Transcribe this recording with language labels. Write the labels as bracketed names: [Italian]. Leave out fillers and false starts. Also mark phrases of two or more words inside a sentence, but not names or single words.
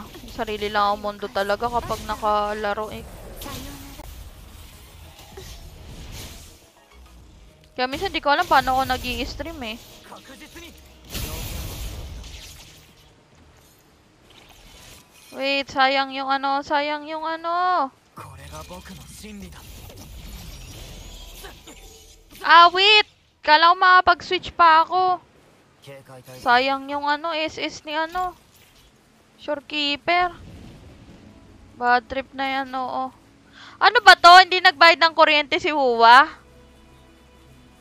[Filipino] Sarili lang ang mundo talaga kapag nakalaro eh. [Japanese] さようなら [Filipino] Kaya minsan di ko alam paano ako nag-i-stream eh. [Japanese] 確実に [Filipino] Wait, sayang yung ano, sayang yung ano. [Japanese] これが僕の真理だ [Filipino] Ah, wait! Kala ko makapag-switch pa ako. [Japanese] 警戒態勢 [Filipino] Sayang yung ano, SS ni ano. Shorekeeper. [English] Bad trip [Filipino] na yan, oo. Ano ba to? Hindi nagbayad ng kuryente si Huwa?